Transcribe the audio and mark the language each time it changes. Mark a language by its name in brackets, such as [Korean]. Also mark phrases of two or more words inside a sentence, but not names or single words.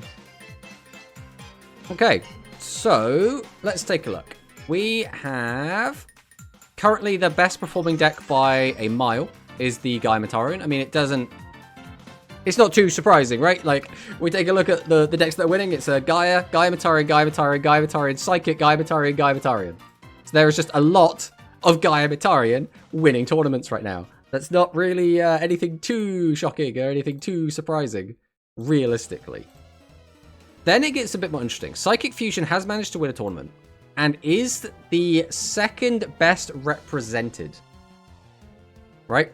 [English] Okay, so let's take a look. We have... Currently, the best performing deck by a mile is the Gaia Matarian. I mean, it doesn't... It's not too surprising, right? Like, we take a look at the decks that are winning. It's a Gaia, Gaia Matarian, Gaia Matarian, Gaia Matarian, Psychic, Gaia Matarian, Gaia Matarian. So there is just a lot of Gaia Matarian winning tournaments right now. That's not really anything too shocking or anything too surprising, realistically. Then it gets a bit more interesting. Psychic Fusion has managed to win a tournament and is the second best represented right?